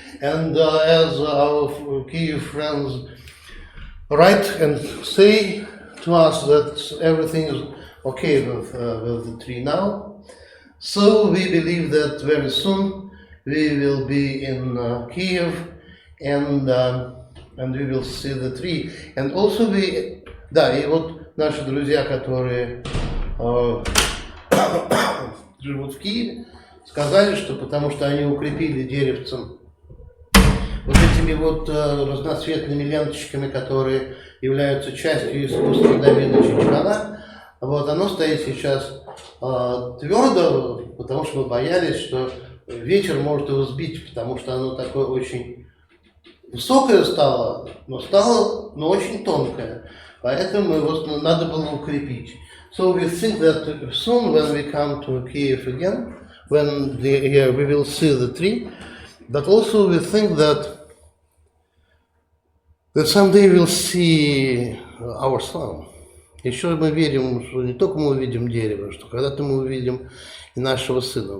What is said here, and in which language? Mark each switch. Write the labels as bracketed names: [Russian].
[English] And as our Kyiv friends write and say to us that everything is okay with the tree now, so we believe that very soon we will be in Kyiv and we will see the tree. And also [Russian] и вот наши друзья, которые живут в Киеве, сказали, что потому что они укрепили деревцем вот этими вот разноцветными ленточками, которые являются частью искусства Давида Чичкана, вот оно стоит сейчас твердо, потому что мы боялись, что ветер может его сбить, потому что оно такое очень высокое стало, но очень тонкое. Поэтому его надо было укрепить. [English] So we think that soon when we come to Kyiv again, when we will see the tree, but also we think that someday we'll see our son. [Russian] Еще мы верим, что не только мы увидим дерево, что когда-то мы увидим и нашего сына.